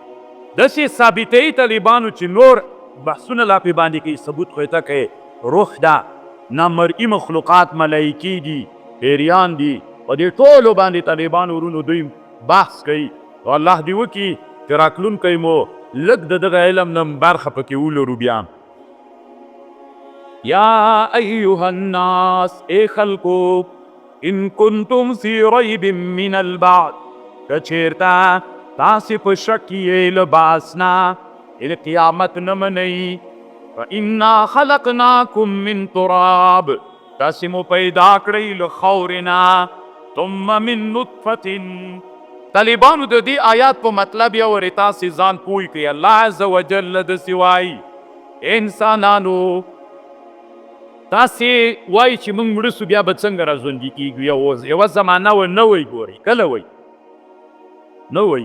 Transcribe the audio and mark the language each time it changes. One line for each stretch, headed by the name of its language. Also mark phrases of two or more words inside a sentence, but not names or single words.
Pashto: داسې ثابتوي طالبانو چې نور بحثونه لا پې باندې کوي، ثبوت خو یې ته کوي روح ده، نامرئي مخلوقات ملایکې دي، پیریان دي، په دې ټولو باندې طالبانو ورونو دوی بحث کوي. او الله دې وکړي چې راتلونکی مو لږ د دغه علم نه برخه پکې ولرو. بیا
Arabic: یا ایها الناس،
Pashto: ای خلکو،
Arabic: ان کنتم فی ریب من البعث،
Pashto: که چېرته تاسې په شک یې له بعث نه، د قیامت نه منئ،
Arabic: فانا خلقناکم من تراب،
Pashto: تاسې مو پیدا کړئ له خاورې نه،
Arabic: ثم من نطفة.
Pashto: طالبانو د دې آیات په مطلب یې ورې تاسې ځان پوه کړئ. الله عز وجل داسې وایي انسانانو تاسې وایي چې موږ مړه سو بیا به څنګه راژوندي کېږو. یوه زمانه و نه وی ګورئ، کله وی نه وی.